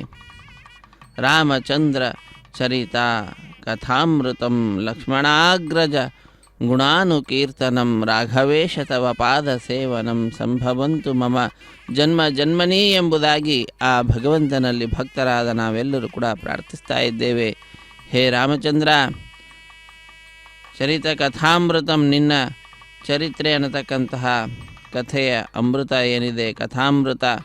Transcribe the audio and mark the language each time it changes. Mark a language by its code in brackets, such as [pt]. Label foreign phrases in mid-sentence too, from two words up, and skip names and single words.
[sa] ರಾಮಚಂದ್ರ ಚರಿತಾ ಕಥಾಮೃತಂ ಲಕ್ಷ್ಮಣಾಗ್ರಜ ಗುಣಾನುಕೀರ್ತನಂ ರಾಘವೇಶ ತವ ಪಾದ ಸೇವನಂ ಸಂಭವಂತು ಮಮ ಜನ್ಮ ಜನ್ಮನೀ [kn] ಎಂಬುದಾಗಿ ಆ ಭಗವಂತನಲ್ಲಿ ಭಕ್ತರಾದ ನಾವೆಲ್ಲರೂ ಕೂಡ ಪ್ರಾರ್ಥಿಸ್ತಾ ಇದ್ದೇವೆ. [sa] ಹೇ ರಾಮಚಂದ್ರ, ಚರಿತ ಕಥಾಮೃತಂ, [kn] ನಿನ್ನ ಚರಿತ್ರೆ ಅನ್ನತಕ್ಕಂತಹ ಕಥೆಯ ಅಮೃತ ಏನಿದೆ, ಕಥಾಮೃತ,